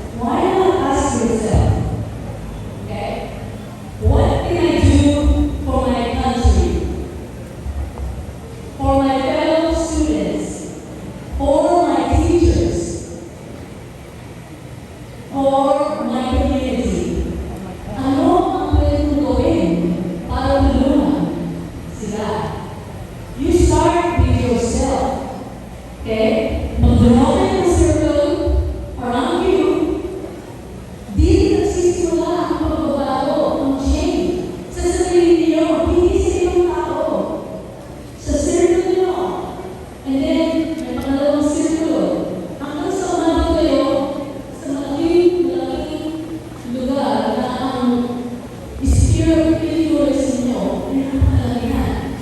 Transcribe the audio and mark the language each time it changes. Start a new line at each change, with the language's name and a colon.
English: Why not ask yourself, okay, what can I do for my country, for my fellow students, for my teachers, for my community?
Filipino: Ano ang pwede kong gawin para tulungan sila?
English: You start with yourself. Okay?
Filipino: Mag-draw kayo ng circle around you. Dito nagsisimula ang pagbabago, ang change. Sa sarili niyo, hindi sa ibang tao. Sa circle niyo.
English: And then,
Filipino: may pangalawang circle. Hanggang sa umabot kayo sa malaking lugar na ang
English: sphere of influence
Filipino: ninyo ay napakalakihan.